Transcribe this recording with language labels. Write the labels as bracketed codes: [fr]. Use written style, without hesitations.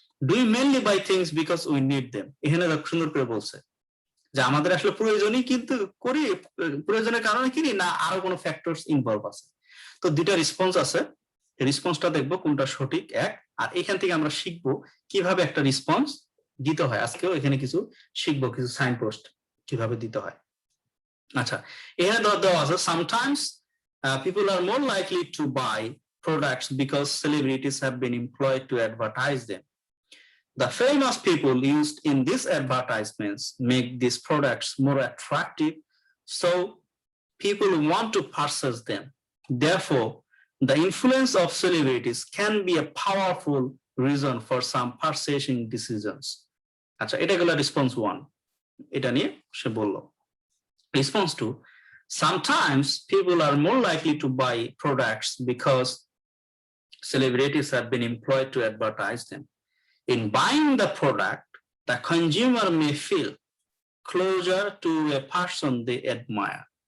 [en] Do you mainly buy things because we need them. [bn] এখানে সুন্দর করে বলছে যে আমাদের আসলে প্রয়োজনই কিন্তু করি, প্রয়োজনের কারণে কিনি, না আরো কোনো ফ্যাক্টরস ইনভলভ আছে। তো দুইটা রেসপন্স আছে, রেসপন্সটা দেখবো কোনটা সঠিক এক, আর এখান থেকে আমরা শিখবো কিভাবে একটা রেসপন্স দিতে হয়। আজকেও এখানে কিছু শিখবো, কিছু সাইনপোস্ট কিভাবে দিতে হয়। আচ্ছা, এখানে দেওয়া আছে [en] sometimes people are more likely to buy products because celebrities have been employed to advertise them. The famous people used in these advertisements make these products more attractive, so people want to purchase them. Therefore, the influence of celebrities can be a powerful reason for some purchasing decisions. [bn] আচ্ছা, এটা গেল response 1, এটা নিয়ে সে বলল। [en] Response 2, sometimes people are more likely to buy products because celebrities have been employed to advertise them. In buying the product, the consumer may feel closer to a person they admire.